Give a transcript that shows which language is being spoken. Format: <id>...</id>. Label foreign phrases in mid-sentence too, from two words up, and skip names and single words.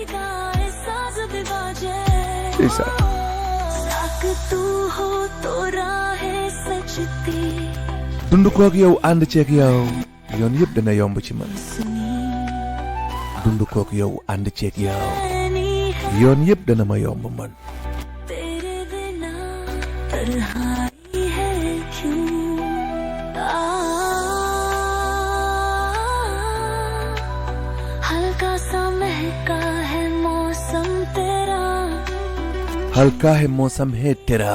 <wo>dund kook yow ànd ceeg yow yoon yëpp dana yomb ci man dund kook yow ànd ceeg yow yoon yëpp dana ma yomb man</wo> <hi>हल्का सा महका है मौसम तेरा हल्का है मौसम है तेरा</hi>